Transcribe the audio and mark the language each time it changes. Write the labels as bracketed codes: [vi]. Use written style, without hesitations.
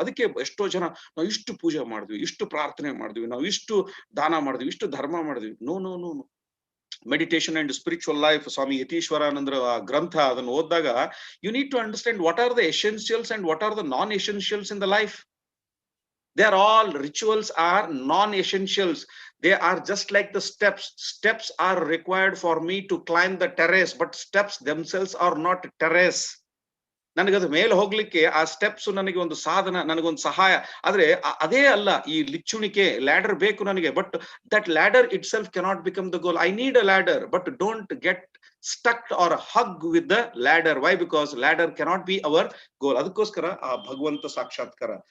[kn] ಅದಕ್ಕೆ ಎಷ್ಟೋ ಜನ ನಾವು ಇಷ್ಟು ಪೂಜೆ ಮಾಡಿದ್ವಿ, ಇಷ್ಟು ಪ್ರಾರ್ಥನೆ ಮಾಡಿದ್ವಿ, ನಾವು ಇಷ್ಟು ದಾನ ಮಾಡಿದ್ವಿ, ಇಷ್ಟು ಧರ್ಮ ಮಾಡಿದ್ವಿ. No no no no. [en] meditation and spiritual life, [kn] ಸ್ವಾಮಿ ಯತೀಶ್ವರಾನಂದರ ಆ ಗ್ರಂಥ ಅದನ್ನು ಓದಿದಾಗ [en] You need to understand what are the essentials and what are the non essentials in the life. They are all, rituals are non-essentials. They are just like the steps. Steps are required for me to climb the terrace, but steps themselves are not terrace. [kn] ನನಗದು ಮೇಲೆ ಹೋಗ್ಲಿಕ್ಕೆ ಆ steps ನನಗೆ ಒಂದು ಸಾಧನ, ನನಗೊಂದು ಸಹಾಯ. ಆದ್ರೆ ಅದೇ ಅಲ್ಲ ಈ ಲಿಚ್ಚುಣಿಕೆ. ಲ್ಯಾಡರ್ ಬೇಕು ನನಗೆ, [en] But that ladder itself cannot become the goal. I need a ladder, but don't get stuck or hug with the ladder. Why? Because ladder cannot be our goal. [kn] ಅದಕ್ಕೋಸ್ಕರ ಆ ಭಗವಂತ ಸಾಕ್ಷಾತ್ಕಾರ.